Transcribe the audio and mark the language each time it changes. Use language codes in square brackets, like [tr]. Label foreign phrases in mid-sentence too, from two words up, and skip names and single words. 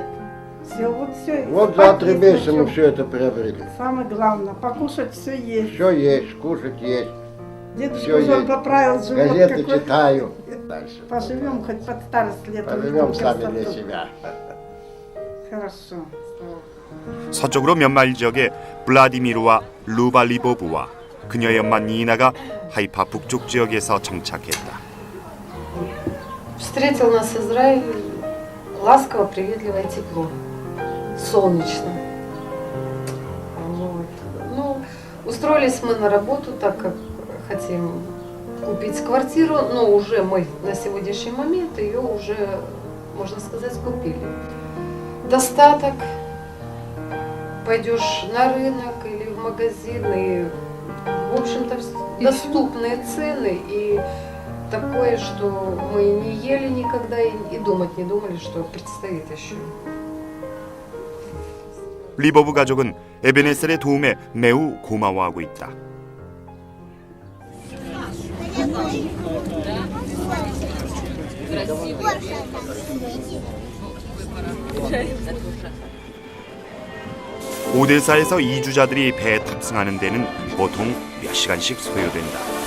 [ru] Все. Вот за 3 месяца мы все это приобрели. Самое главное, покушать все есть. Все есть, кушать есть. Дедушка уже поправил живот. Газеты читаю. Дальше. Поживем хоть под старость лет. Поживем сами для себя. Хорошо. [ko] 서쪽으로 몇 마일 지역에 블라디미르와 루발리보브와 그녀의 엄마 니나가 하이파 북쪽 지역에서 정착했다. [ru] Встретил нас Израиль ласково, приветливо и тепло, солнечно. Вот. Ну, устроились мы на работу, так как хотим купить квартиру, но уже мы на сегодняшний момент ее уже, можно сказать, купили. Достаток. Пойдешь на рынок или в магазин, и, в общем-то, доступные цены, и такое, что мы не ели никогда и думать не думали, что предстоит еще. [ko] 리버브 가족은 에베네셀의 도움에 매우 고마워하고 있다. 오데사에서 이주자들이 배에 탑승하는 데는 보통 몇 시간씩 소요된다.